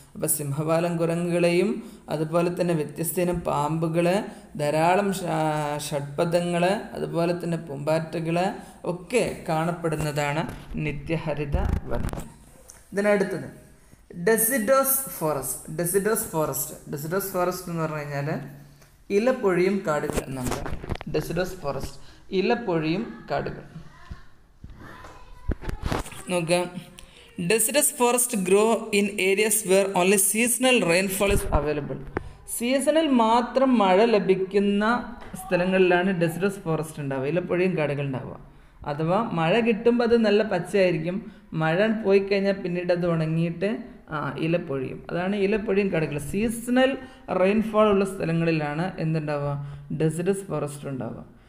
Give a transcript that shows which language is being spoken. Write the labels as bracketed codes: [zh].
[ml] അപ്പോൾ സിംഹവാലൻ കുരങ്ങുകളെയും അതുപോലെ തന്നെ വ്യത്യസ്ത ഇനം പാമ്പുകൾ, ധാരാളം ഷഡ്പദങ്ങൾ, അതുപോലെ തന്നെ പൂമ്പാറ്റകൾ ഒക്കെ കാണപ്പെടുന്നതാണ് നിത്യഹരിത വനങ്ങൾ. ഇതിനടുത്തത് ഡെസിഡോസ് ഫോറസ്റ്റ്. ഡെസിഡോസ് ഫോറസ്റ്റ്, ഡെസിഡോസ് ഫോറസ്റ്റ് എന്ന് പറഞ്ഞു കഴിഞ്ഞാൽ ഇലപ്പൊഴിയും കാടുകൾ എന്നാണ്. ഡെസിഡോസ് ഫോറസ്റ്റ്, ഇലപ്പൊഴിയും കാടുകൾ. നോക്കാം. [en] Deciduous forest grow in areas where only seasonal rainfall is available. [ml] സീസണിൽ മാത്രം മഴ ലഭിക്കുന്ന സ്ഥലങ്ങളിലാണ് ഡെസിഡസ് ഫോറസ്റ്റ് ഉണ്ടാവുക, ഇലപ്പൊഴിയും കാടുകൾ ഉണ്ടാവുക. അഥവാ മഴ കിട്ടുമ്പോൾ അത് നല്ല പച്ചയായിരിക്കും, മഴ പോയി കഴിഞ്ഞാൽ പിന്നീട് അത് ഉണങ്ങിയിട്ട് ഇലപ്പൊഴിയും. അതാണ് ഇലപ്പൊഴിയും കാടുകൾ. സീസണൽ റെയിൻഫോൾ ഉള്ള സ്ഥലങ്ങളിലാണ് എന്തുണ്ടാവുക, ഡെസിഡസ് ഫോറസ്റ്റ് ഉണ്ടാവുക.